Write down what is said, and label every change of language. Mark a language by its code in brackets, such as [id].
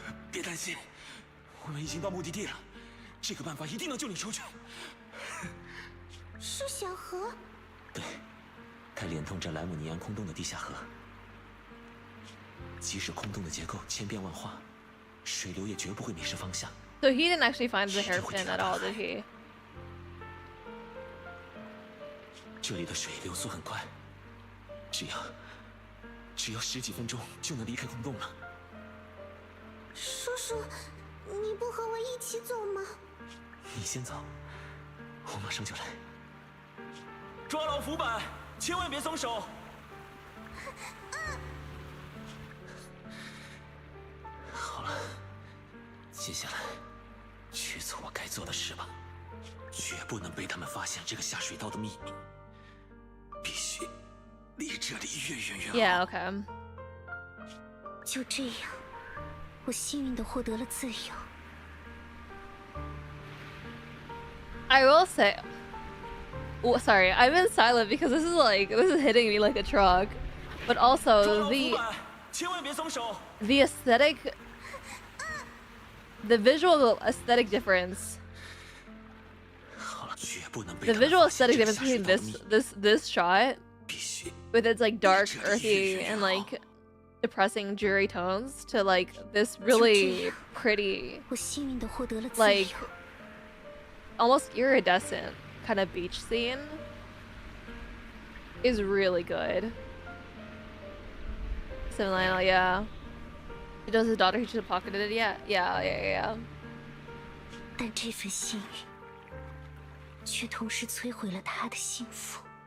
[zh] 别担心，我们已经到目的地了，这个办法一定能救你出去。是小河？对，它连通着莱姆尼安空洞的地下河。即使空洞的结构千变万化，水流也绝不会迷失方向。 [en] So he didn't actually find the hairpin at all, did he? [zh] 这里的水流速很快，只要10几分钟就能离开空洞了。叔叔，你不和我一起走吗？你先走，我马上就来。抓牢浮板，千万别松手。好了，接下来去做我该做的事吧，绝不能被他们发现这个下水道的秘密，必须离这里越远越好。 [en] Yeah, okay. [zh] 就这样，我幸运地获得了自由。 [en] I will say, well, sorry, I've been silent because this is hitting me like a truck, but also the aesthetic, the visual aesthetic difference. The visual aesthetic difference between this shot with its like dark, earthy, and like depressing, dreary tones to like this really pretty, like almost iridescent kind of beach scene is really good. So Lionel, yeah. He does his daughter, he should have pocketed it. Yeah. [zh] 但这份幸运，却同时摧毁了他的幸福。